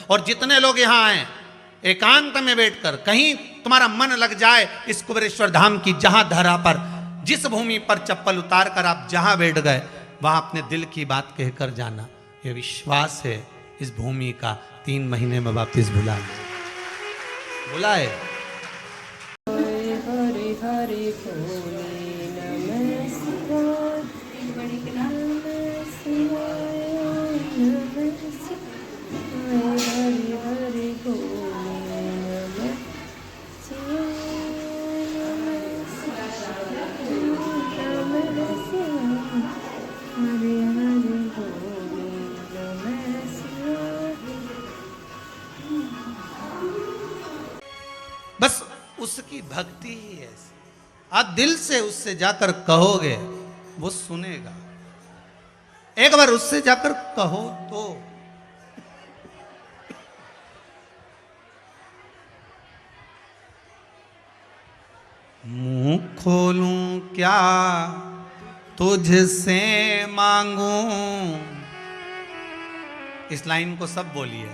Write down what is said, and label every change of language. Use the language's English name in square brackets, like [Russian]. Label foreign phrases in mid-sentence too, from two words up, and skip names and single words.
[Hindi] और जितने लोग यहाँ आए एकांत में बैठकर, कहीं तुम्हारा मन लग जाए इस कुबेरेश्वर धाम की, जहां धरा पर, जिस भूमि पर चप्पल उतार कर आप जहां बैठ गए, वहां अपने दिल की बात कहकर जाना। ये विश्वास है इस भूमि का, 3 महीने में वापिस बुलाए। [Sanskrit] हरे हरे भोले नमः शिवाय, नमः शिवाय, नमः शिवाय, हरे हरे भोले नमः शिवाय, नमः शिवाय, नमः शिवाय, हरे हरे भोले नमः शिवाय। [Hindi] बस उसकी भक्ति ही ऐसी, आप दिल से उससे जाकर कहोगे, वो सुनेगा। एक बार उससे जाकर कहो तो। मुंह खोलूं क्या तुझसे मांगूं, इस लाइन को सब बोलिए।